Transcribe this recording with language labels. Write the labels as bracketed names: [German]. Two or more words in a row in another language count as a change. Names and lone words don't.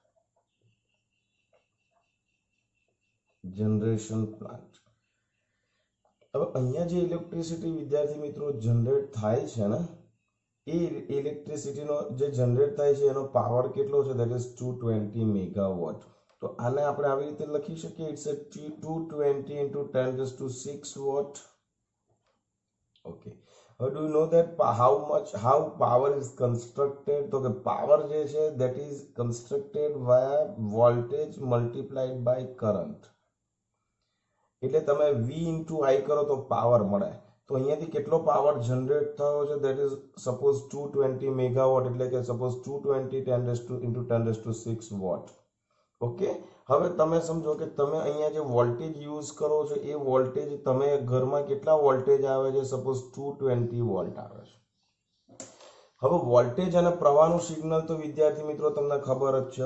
[Gujarati] હવે અહીંયા જે ઇલેક્ટ્રિસિટી વિદ્યાર્થી મિત્રો જનરેટ થાય છે ને, એ ઇલેક્ટ્રિસિટીનો જે જનરેટ થાય છે એનો પાવર કેટલો છે? [English] that is 220 megawatt. [Gujarati] તો આને આપણે આવી રીતે લખી શકીએ, [English] it's a 220 into 10⁶ watt. [Gujarati] ઓકે, [English] do you know that how power is constructed? [Gujarati] તો કે પાવર જે છે [English] that is constructed via voltage multiplied by current. [Gujarati] એટલે તમે [English] V into I [Gujarati] કરો તો પાવર મળે. તો અહીંયાથી કેટલો પાવર જનરેટ થયો છે? [English] that is suppose 220 મેગાવોટ, [Gujarati] એટલે કે [English] suppose 220 into 10⁶ વોટ. [Gujarati] ઓકે, હવે તમે સમજો કે તમે અહીંયા જે વોલ્ટેજ યુઝ કરો છો એ વોલ્ટેજ તમે ઘરમાં કેટલા વોલ્ટેજ આવે છે, સપોઝ 220 વોલ્ટ આવે છે. હવે વોલ્ટેજ અને પ્રવાહનું સિગ્નલ તો વિદ્યાર્થી મિત્રો તમને ખબર જ છે.